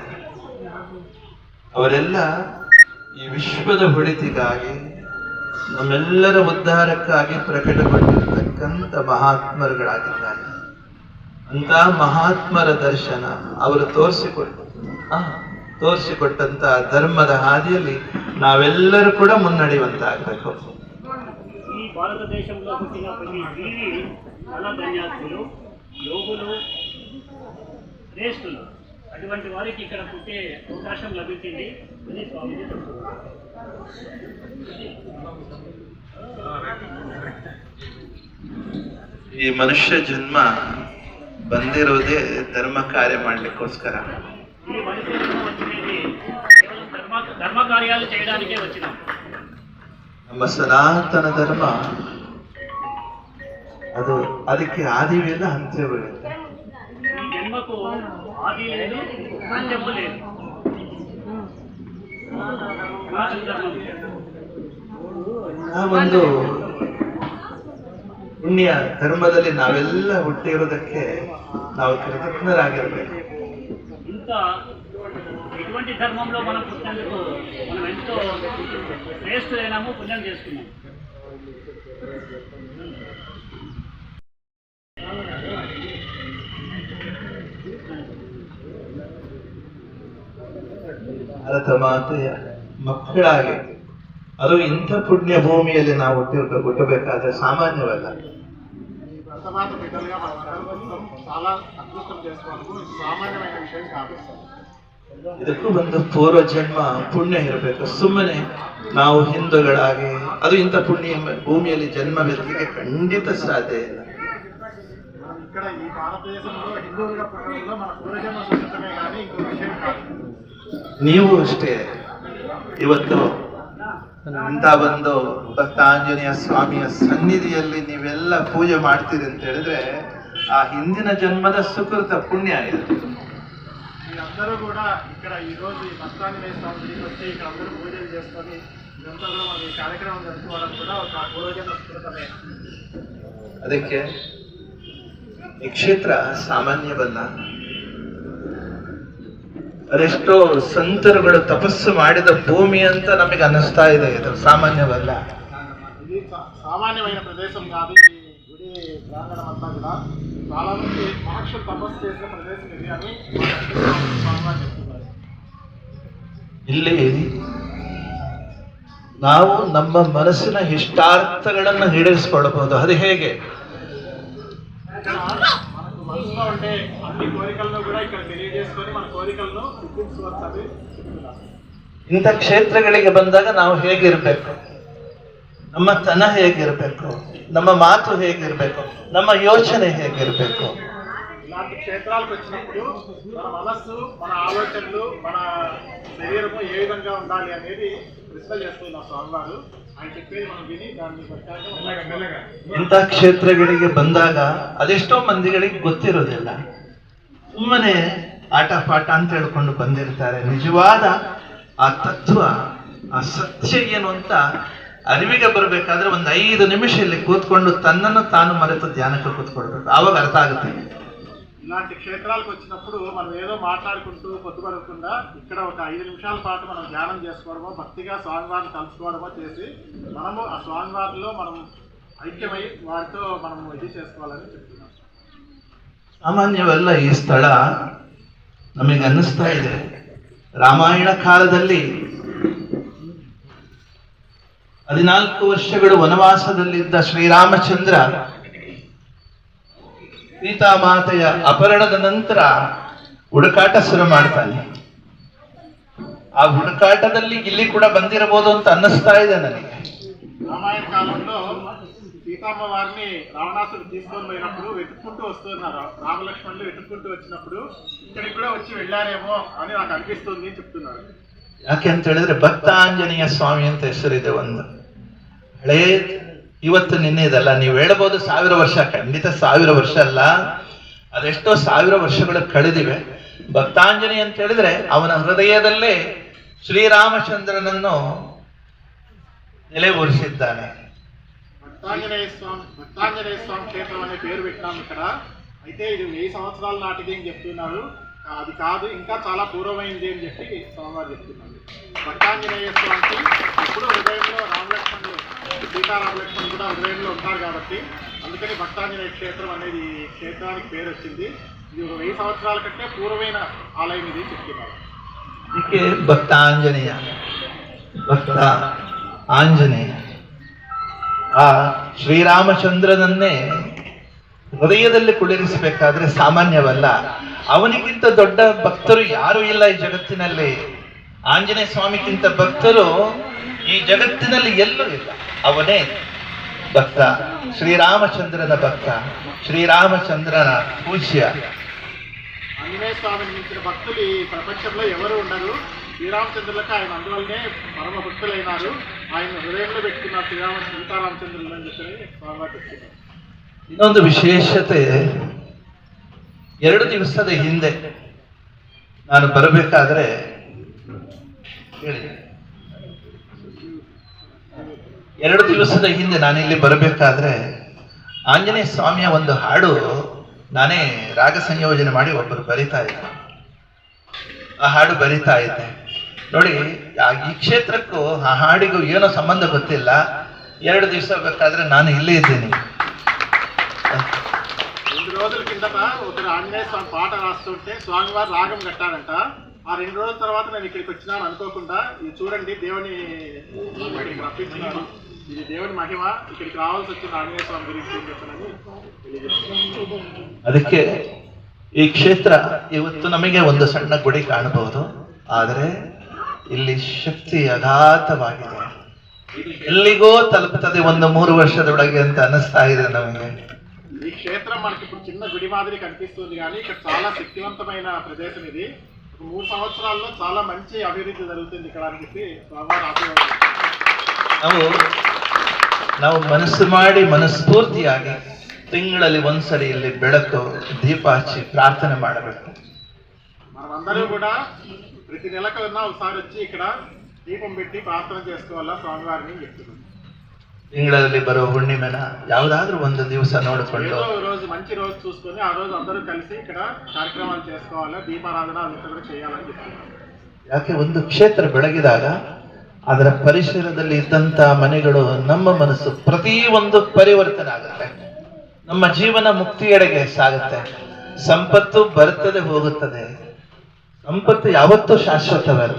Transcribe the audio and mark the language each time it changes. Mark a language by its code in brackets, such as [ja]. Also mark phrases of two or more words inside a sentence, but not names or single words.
[kn] ಅವರೆಲ್ಲ ಈ ವಿಶ್ವದ ಒಳಿತಿಗಾಗಿ, ನಮ್ಮೆಲ್ಲರ ಉದ್ಧಾರಕ್ಕಾಗಿ ಪ್ರಕಟಪಟ್ಟಿರ್ತಕ್ಕಂಥ ಮಹಾತ್ಮರುಗಳಾಗಿದ್ದಾರೆ. ಅಂತ ಮಹಾತ್ಮರ ದರ್ಶನ ಅವರು ತೋರಿಸಿಕೊಟ್ಟಂತ ಧರ್ಮದ ಹಾದಿಯಲ್ಲಿ ನಾವೆಲ್ಲರೂ ಕೂಡ ಮುನ್ನಡೆಯುವಂತಾಗಬೇಕು. [te] ఈ భారతదేశంలో పుట్టిన ప్రతి జీవి చాలా ధన్యాత్ములు, యోగులు, శ్రేష్ఠులు. అటువంటి వారికి ఇక్కడ పుట్టే అవకాశం లభించింది. ఇది స్వామిజీ [kn] ಈ ಮನುಷ್ಯ ಜನ್ಮ ಬಂದಿರೋದೇ ಧರ್ಮ ಕಾರ್ಯ ಮಾಡ್ಲಿಕ್ಕೋಸ್ಕರ. [te] ఈ మనిషి వచ్చినది కేవలం ధర్మ కార్యాలు చేయడానికే వచ్చినాం. [kn] ನಮ್ಮ ಸನಾತನ ಧರ್ಮ ಅದು ಅದಕ್ಕೆ ಆದಿವಿಲ್ಲ, ಅಂತ್ಯವಿಲ್ಲ. [te] ఈ జన్మకు ఆది లేదు, అంత్యము లేదు. [kn] ಆ ಒಂದು ಪುಣ್ಯ ಧರ್ಮದಲ್ಲಿ ನಾವೆಲ್ಲ ಹುಟ್ಟಿರೋದಕ್ಕೆ ನಾವು ಕೃತಜ್ಞರಾಗಿರ್ಬೇಕು. [te] ఇంత ఇటువంటి ధర్మంలో మనం పుట్టినందుకు మనం ఎంతో శ్రేష్ఠులైనాము, పుణ్యం చేసుకున్నాం. [kn] ಭಾರತ ಮಾತೆಯ ಮಕ್ಕಳಾಗಿ, ಅದು ಇಂಥ ಪುಣ್ಯ ಭೂಮಿಯಲ್ಲಿ ನಾವು ಹುಟ್ಟಬೇಕಾದ್ರೆ ಸಾಮಾನ್ಯವಲ್ಲ. ಇದಕ್ಕೂ ಒಂದು ಪೂರ್ವ ಜನ್ಮ ಪುಣ್ಯ ಇರಬೇಕು. ಸುಮ್ಮನೆ ನಾವು ಹಿಂದೂಗಳಾಗಿ ಅದು ಇಂಥ ಪುಣ್ಯ ಭೂಮಿಯಲ್ಲಿ ಜನ್ಮವೆತ್ತಲಿಕ್ಕೆ ಖಂಡಿತ ಸಾಧ್ಯ ಇಲ್ಲ. [te] ఇక్కడ ఈ భారతదేశంలో హిందువులుగా పుట్టడంలో మన పూర్వజన్మ సుకృతమే కానీ ఇంకో విషయం కాదు. [kn] ನೀವು ಅಷ್ಟೇ ಇವತ್ತು ಇಂಥ ಒಂದು ಭಕ್ತಾಂಜನೇಯ ಸ್ವಾಮಿಯ ಸನ್ನಿಧಿಯಲ್ಲಿ ನೀವೆಲ್ಲ ಪೂಜೆ ಮಾಡ್ತೀರಿ ಅಂತ ಹೇಳಿದ್ರೆ ಆ ಹಿಂದಿನ ಜನ್ಮದ ಸುಕೃತ ಪುಣ್ಯ ಇದೆ. [te] మీరందరూ కూడా ఇక్కడ ఈ రోజు ఈ భక్తాంజనేయ స్వామి గుడికి వచ్చి ఇక్కడ అందరూ పూజలు చేసుకొని ఇదంతా కూడా మన ఈ కార్యక్రమం జరుపుకోవడం కూడా ఒక పూర్వజన్మ సుకృతమే. [kn] ಅದಕ್ಕೆ ಈ ಕ್ಷೇತ್ರ ಸಾಮಾನ್ಯವಲ್ಲ. ಅದೆಷ್ಟೋ ಸಂತರುಗಳು ತಪಸ್ಸು ಮಾಡಿದ ಭೂಮಿ ಅಂತ ನಮಗೆ ಅನ್ನಿಸ್ತಾ ಇದೆ. ಇದು ಸಾಮಾನ್ಯವಲ್ಲ. [te] ఇది సామాన్యమైన ప్రదేశం కాదు. ఈ గుడి ప్రాంగణం అంతా కూడా చాలా మంది మహర్షులు తపస్సు చేసిన ప్రదేశం ఇది అని స్వామివారు చెప్తున్నారు. [kn] ಇಲ್ಲಿ ನಾವು ನಮ್ಮ ಮನಸ್ಸಿನ ಇಷ್ಟಾರ್ಥಗಳನ್ನು ಈಡೇರಿಸಿಕೊಳ್ಳಬಹುದು. ಅದು ಹೇಗೆ? [te] ఇక్కడ మనకు మనసులో ఉండే అన్ని కోరికలను కూడా ఇక్కడ తెలియజేసుకొని మన కోరికలను సిద్ధించుకోవచ్చు అని చెప్తున్నారు. [kn] ಇಂಥ ಕ್ಷೇತ್ರಗಳಿಗೆ ಬಂದಾಗ ನಾವು ಹೇಗಿರಬೇಕು, ನಮ್ಮ ತನ ಹೇಗಿರಬೇಕು, ನಮ್ಮ ಮಾತು ಹೇಗಿರಬೇಕು, ನಮ್ಮ ಯೋಚನೆ ಹೇಗಿರಬೇಕು. [te] ఇలాంటి క్షేత్రాలకు వచ్చినప్పుడు మన మనస్సు, మన ఆలోచనలు, మన శరీరము ఏ విధంగా ఉండాలి అనేది ప్రశ్న చేస్తున్నారు స్వామివారు. ఆయన చెప్పేది మనం విని దాన్ని ప్రకారం [kn] ಇಂಥ ಕ್ಷೇತ್ರಗಳಿಗೆ ಬಂದಾಗ ಅದೆಷ್ಟೋ ಮಂದಿಗಳಿಗೆ ಗೊತ್ತಿರೋದಿಲ್ಲ. ಸುಮ್ಮನೆ ಆಟ ಪಾಠ ಅಂತ ಹೇಳ್ಕೊಂಡು ಬಂದಿರ್ತಾರೆ. ನಿಜವಾದ ಆ ತತ್ವ, ಆ ಸತ್ಯ ಏನು ಅಂತ ಅರಿವಿಗೆ ಬರಬೇಕಾದ್ರೆ ಒಂದು 5 ನಿಮಿಷ ಇಲ್ಲಿ ಕೂತ್ಕೊಂಡು ತನ್ನನ್ನು ತಾನು ಮರೆತು ಧ್ಯಾನಕ್ಕೆ ಕೂತ್ಕೊಳ್ಬೇಕು. ಆವಾಗ ಅರ್ಥ ಆಗುತ್ತೆ. [te] ఇలాంటి క్షేత్రాలకు వచ్చినప్పుడు మనం ఏదో మాట్లాడుకుంటూ పొద్దుపడకుండా ఇక్కడ ఒక 5 నిమిషాల పాటు మనం ధ్యానం చేసుకోవడమో, భక్తిగా స్వామివారిని తలుచుకోవడమో చేసి మనము ఆ స్వామివారిలో మనం ఐక్యమై వారితో మనం ఇది చేసుకోవాలని చెప్తున్నాం. [kn] ಸಾಮಾನ್ಯವಲ್ಲ ಈ ಸ್ಥಳ. ನಮಗೆ ಅನ್ನಿಸ್ತಾ ಇದೆ ರಾಮಾಯಣ ಕಾಲದಲ್ಲಿ 14 ವರ್ಷಗಳು ವನವಾಸದಲ್ಲಿದ್ದ ಶ್ರೀರಾಮಚಂದ್ರ ಸೀತಾಮಾತೆಯ ಅಪಹರಣದ ನಂತರ ಹುಡುಕಾಟ ಶುರು ಮಾಡ್ತಾನೆ. ಆ ಹುಡುಕಾಟದಲ್ಲಿ ಇಲ್ಲಿ ಕೂಡ ಬಂದಿರಬಹುದು ಅಂತ ಅನ್ನಿಸ್ತಾ ಇದೆ ನನಗೆ. [te] రామాయణ కాలంలో సీతమ్మ వారిని రావణాసుడు తీసుకొని పోయినప్పుడు వెతుక్కుంటూ వస్తున్నారు. రామలక్ష్మణులు వెతుక్కుంటూ వచ్చినప్పుడు ఇక్కడికి కూడా వచ్చి వెళ్ళారేమో అని నాకు అనిపిస్తుంది అని చెప్తున్నారు. [kn] ಯಾಕೆ ಅಂತ ಹೇಳಿದ್ರೆ ಭಕ್ತಾಂಜನೇಯ ಸ್ವಾಮಿ ಅಂತ ಹೆಸರಿದೆ. ಒಂದು ಹಳೇ, ಇವತ್ತು ನಿನ್ನೆದಲ್ಲ. ನೀವು ಹೇಳಬಹುದು 1000 ವರ್ಷ, ಖಂಡಿತ 1000 ವರ್ಷ ಅಲ್ಲ, ಅದೆಷ್ಟೋ 1000 ವರ್ಷಗಳು ಕಳೆದಿವೆ. ಭಕ್ತಾಂಜನೇಯ ಅಂತ ಹೇಳಿದ್ರೆ ಅವನ ಹೃದಯದಲ್ಲೇ ಶ್ರೀರಾಮಚಂದ್ರನನ್ನು ನೆಲೆಯೂರಿಸಿದ್ದಾನೆ. [te] భక్తాంజనేయ స్వామి క్షేత్రం అనే పేరు పెట్టినాం ఇక్కడ. అయితే ఇది 1000 సంవత్సరాల నాటిది అని చెప్తున్నారు. అది కాదు, ఇంకా చాలా పూర్వమైంది అని చెప్పి స్వామివారు చెప్తున్నారు. భక్తాంజనేయ స్వామికి ఇప్పుడు హృదయంలో రామలక్ష్మణులు, సీతారామలక్ష్మణులు కూడా హృదయంలో ఉంటారు కాబట్టి అందుకని భక్తాంజనేయ క్షేత్రం అనేది క్షేత్రానికి పేరు వచ్చింది. ఇది 1000 సంవత్సరాల కంటే పూర్వమైన ఆలయం ఇది చెప్తున్నారు. [kn] ಇದಕ್ಕೆ ಭಕ್ತಾಂಜನೇಯ, ಭಕ್ತ ಆಂಜನೇಯ. ಆ ಶ್ರೀರಾಮಚಂದ್ರನನ್ನೇ ಹೃದಯದಲ್ಲಿ ಕುಳ್ಳಿರಿಸಬೇಕಾದ್ರೆ ಸಾಮಾನ್ಯವಲ್ಲ. ಅವನಿಗಿಂತ ದೊಡ್ಡ ಭಕ್ತರು ಯಾರೂ ಇಲ್ಲ ಈ ಜಗತ್ತಿನಲ್ಲಿ. ಆಂಜನೇಯ ಸ್ವಾಮಿಗಿಂತ ಭಕ್ತರು ಈ ಜಗತ್ತಿನಲ್ಲಿ ಎಲ್ಲೂ ಇಲ್ಲ. ಅವನೇ ಭಕ್ತ, ಶ್ರೀರಾಮಚಂದ್ರನ ಭಕ್ತ, [te] శ్రీరామచంద్రన పూజ్య. ఆంజనేయ స్వామిని మించిన భక్తులు ఈ ప్రపంచంలో ఎవరు ఉండరు. శ్రీరామచంద్రులకు ఆయన అందువల్లనే పరమ భక్తులైనారు. ఆయన హృదయంలో పెట్టుకున్న సీతారామచంద్రులు అని చెప్పి స్వామివారు చెప్తున్నారు. [kn] ಇನ್ನೊಂದು ವಿಶೇಷತೆ, 2 ದಿವಸದ ಹಿಂದೆ ನಾನು ಬರಬೇಕಾದ್ರೆ ಹೇಳಿ, 2 ದಿವಸದ ಹಿಂದೆ ನಾನಿಲ್ಲಿ ಬರಬೇಕಾದ್ರೆ ಆಂಜನೇಯ ಸ್ವಾಮಿಯ ಒಂದು ಹಾಡು ನಾನೇ ರಾಗ ಸಂಯೋಜನೆ ಮಾಡಿ ಒಬ್ಬರು ಬರಿತಾ ಇದ್ದೆ. ಆ ಹಾಡು ಬರಿತಾ ಇದ್ದೆ. ನೋಡಿ, ಈ ಕ್ಷೇತ್ರಕ್ಕೂ ಆ ಹಾಡಿಗೂ ಏನೋ ಸಂಬಂಧ ಗೊತ್ತಿಲ್ಲ. 2 ದಿವಸ ಬೇಕಾದ್ರೆ ನಾನು ಇಲ್ಲೇ ಇದ್ದೀನಿ. [te] 2 రోజుల కిందట ఒకరు ఆంజనేయ స్వామి పాట రాస్తుంటే స్వామివారు రాగం కట్టారంట. ఆ 2 రోజుల తర్వాత నేను ఇక్కడికి వచ్చినాను అనుకోకుండా. ఇది చూడండి, దేవుని ఇక్కడికి రప్పించినాను. ఇది దేవుని మహిమ. ఇక్కడికి రావాల్సి వచ్చింది ఆంజనేయ స్వామి గురించి చెప్పనని తెలియజేస్తున్నాను. [kn] ಅದಕ್ಕೆ ಈ ಕ್ಷೇತ್ರ ಇವತ್ತು ನಮಗೆ ಒಂದು ಸಣ್ಣ ಗುಡಿ ಕಾಣಬಹುದು, ಆದರೆ ಇಲ್ಲಿ ಶಕ್ತಿ ಅಗಾಧವಾಗಿದೆ. ಇದು ಎಲ್ಲಿಗೋ ತಲುಪುತ್ತದೆ 1-3 ವರ್ಷದೊಳಗೆ ಅಂತ ಅನಿಸ್ತಾ ಇದೆ ನಮಗೆ. [te] ఈ క్షేత్రం మనకి ఇప్పుడు చిన్న గుడి మాదిరి కనిపిస్తుంది, కానీ ఇక్కడ చాలా శక్తివంతమైన ప్రదేశం ఇది. 3 సంవత్సరాల్లో చాలా మంచి అభివృద్ధి జరుగుతుంది ఇక్కడ అని చెప్పి స్వామివారు ఆశీర్వాదం. [kn] ನಾವು ಮನಸ್ಸು ಮಾಡಿ ಮನಸ್ಫೂರ್ತಿಯಾಗಿ ತಿಂಗಳಲ್ಲಿ ಒಂದ್ಸರಿ ಇಲ್ಲಿ ಬೆಳಕು ದೀಪ ಹಚ್ಚಿ ಪ್ರಾರ್ಥನೆ ಮಾಡಬೇಕು. [te] మనమందరూ కూడా ప్రతి నెలకన్నా ఒకసారి వచ్చి ఇక్కడ దీపం పెట్టి ప్రార్థన చేసుకోవాలా స్వామివారిని చెప్తున్నాం. [kn] ತಿಂಗಳಲ್ಲಿ ಬರೋ ಹುಣ್ಣಿಮೆನ ಯಾವುದಾದ್ರೂ ಒಂದು ದಿವಸ ನೋಡಿಕೊಂಡು [te] ఏదో రోజు మంచి రోజు చూసుకొని ఆ రోజు అందరూ కలిసి ఇక్కడ కార్యక్రమాలు చేసుకోవాలి, దీపారాధన అదంతా కూడా చేయాలని చెప్తున్నారు. [kn] ಯಾಕೆ ಒಂದು ಕ್ಷೇತ್ರ ಬೆಳಗಿದಾಗ ಅದರ ಪರಿಸರದಲ್ಲಿ ಇದ್ದಂಥ ಮನೆಗಳು, ನಮ್ಮ ಮನಸ್ಸು ಪ್ರತಿಯೊಂದು ಪರಿವರ್ತನೆ ಆಗುತ್ತೆ, ನಮ್ಮ ಜೀವನ ಮುಕ್ತಿಯೆಡೆಗೆ ಸಾಗುತ್ತೆ. ಸಂಪತ್ತು ಬರುತ್ತದೆ ಹೋಗುತ್ತದೆ, ಸಂಪತ್ತು ಯಾವತ್ತೂ ಶಾಶ್ವತವಲ್ಲ.